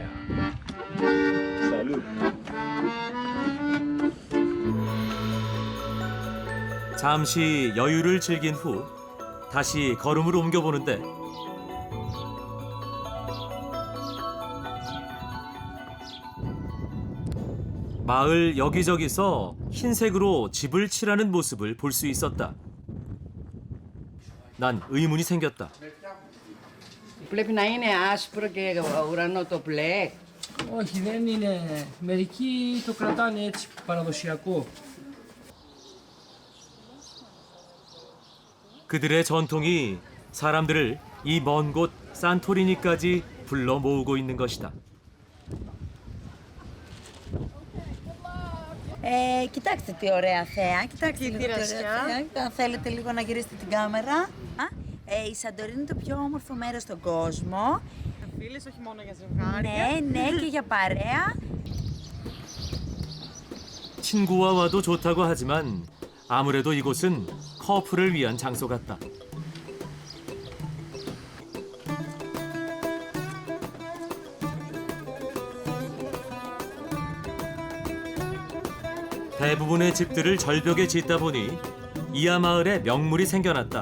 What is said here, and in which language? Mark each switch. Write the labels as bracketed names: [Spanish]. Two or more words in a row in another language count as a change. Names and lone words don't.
[Korean] Salute. 잠시 여유를 즐긴 후 다시 걸음을 옮겨보는데 마을 여기저기서 흰색으로 집을 칠하는 모습을 볼 수 있었다. 난 의문이 생겼다. [Greek] Πρέπει να είναι άσπρο και ουρανό το μπλε. Όχι, δεν είναι. Μερικοί το κρατάνε έτσι, παραδοσιακό. [Korean] 그들의 전통이 사람들을 이 먼 곳 산토리니까지 불러 모으고 있는 것이다. [Greek] Κοιτάξτε τι ωραία θέα. Κοιτάξτε λίγο τι ωραία θέα. Αν θέλετε λίγο να γυρίσετε την κάμερα. Η Σαντορίνη είναι το πιο όμορφο μέρος στον κόσμο. Φίλες, όχι μόνο για ζευγάρια. Ναι, και για παρέα. [Korean] 친구와 와도 좋다고 하지만 아무래도 이곳은 커플을 위한 장소 같다. 대부분의 집들을 절벽에 짓다 보니 이하 마을에 명물이 생겨났다.